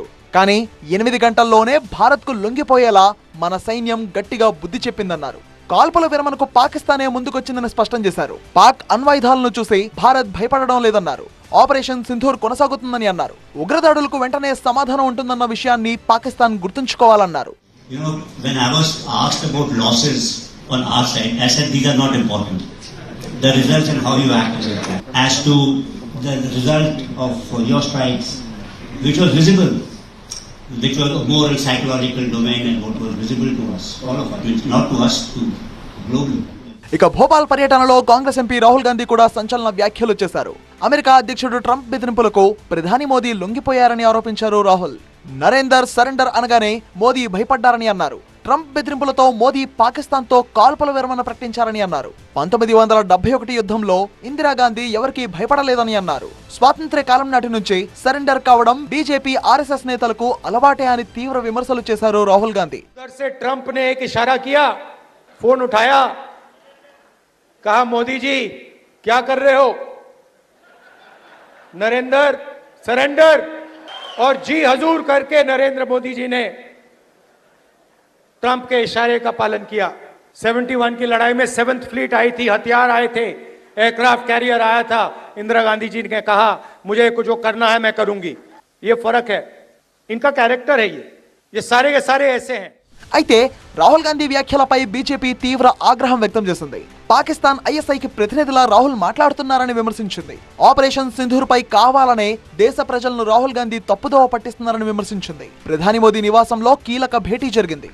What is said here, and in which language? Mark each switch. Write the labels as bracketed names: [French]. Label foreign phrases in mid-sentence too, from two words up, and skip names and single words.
[Telugu] కానీ 8 గంటల్లోనే భారత్ కు లొంగిపోయేలా మన సైన్యం గట్టిగా బుద్ధి చెప్పిందన్నారు. కాల్పుల విరమణకు పాకిస్తానే ముందుకొచ్చిందని స్పష్టం చేశారు. పాక్ అణ్వాయుధాలను చూసి భారత్ భయపడడం లేదన్నారు. ఆపరేషన్ సింధూర్ కొనసాగుతుందని అన్నారు. ఉగ్రదాడులకు వెంటనే సమాధానం ఉంటుందన్న విషయాన్ని పాకిస్తాన్ గుర్తుంచుకోవాలన్నారు. [English] You know, when I was asked about losses on our side, I said these are not important. The results and how you act is important. As to the result of your strikes, which was visible, which was a moral, psychological domain and what was visible to us, all of us, not to us, to globally. [Telugu] ఇక భోపాల్ పర్యటనలో కాంగ్రెస్ ఎంపీ రాహుల్ గాంధీ కూడా సంచలన వ్యాఖ్యలు చేశారు. అమెరికా అధ్యక్షుడు ట్రంప్ బెదిరింపులకు ప్రధాని మోదీ లొంగిపోయారని ఆరోపించారు రాహుల్. నరేందర్ సరెండర్ అనగానే మోదీ భయపడ్డారని అన్నారు. ట్రంప్ బెదిరింపులతో మోదీ పాకిస్తాన్తో కాల్పుల విరమణ ప్రకటించారని అన్నారు. 1971 యుద్ధంలో ఇందిరాగాంధీ ఎవరికీ భయపడలేదని అన్నారు. స్వాతంత్ర్య కాలం నాటి నుంచి సరెండర్ కావడం బీజేపీ ఆర్ఎస్ఎస్ నేతలకు అలవాటే అని తీవ్ర విమర్శలు చేశారు రాహుల్ గాంధీ. [Hindi] ट्रंप ने एक इशारा किया, फोन उठाया, कहा मोदी जी क्या कर रहे हो, नरेंद्र सरेंडर, और जी हजूर करके नरेंद्र मोदी जी ने ट्रंप के इशारे का पालन किया. 71 की लड़ाई में 7th फ्लीट आई थी, हथियार आए थे, [English] aircraft carrier [Hindi] आया था. इंदिरा गांधी जी ने कहा मुझे कुछ जो करना है मैं करूंगी. ये फर्क है, इनका कैरेक्टर है. ये सारे के सारे ऐसे हैं. [Telugu] అయితే రాహుల్ గాంధీ వ్యాఖ్యలపై బీజేపీ తీవ్ర ఆగ్రహం వ్యక్తం చేసింది. పాకిస్తాన్ ఐఎస్ఐకి ప్రతినిధిలా రాహుల్ మాట్లాడుతున్నారని విమర్శించింది. ఆపరేషన్ సింధూర్ పై కావాలనే దేశ ప్రజలను రాహుల్ గాంధీ తప్పుదోవ పట్టిస్తున్నారని విమర్శించింది. ప్రధాని మోదీ నివాసంలో కీలక భేటీ జరిగింది.